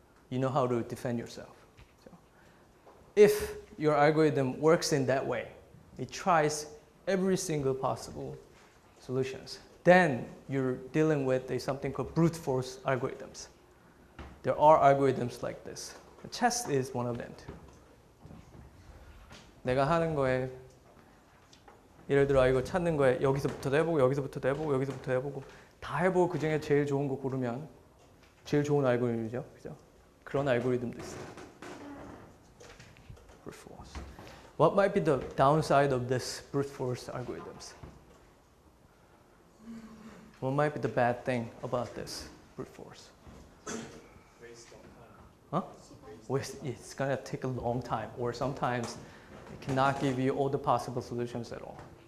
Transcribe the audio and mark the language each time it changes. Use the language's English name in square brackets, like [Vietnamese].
[English] You know how to defend yourself. So if your algorithm works in that way, it tries every single possible solutions, then you're dealing with something called brute force algorithms. There are algorithms like this. Chess is one of them too. [Korean] 내가 하는 거에 예를 들어 이거 찾는 거에 여기서부터도 해보고 여기서부터도 해보고 여기서부터 해보고 다 해보고 그 중에 제일 좋은 거 고르면 제일 좋은 알고리즘이죠, 그죠? 그런 알고리즘도 있어요. [English] Brute force. What might be the downside of this brute force algorithms? What might be the bad thing about this brute force? Huh? It's gonna take a long time, or sometimes it cannot give you all the possible solutions at all.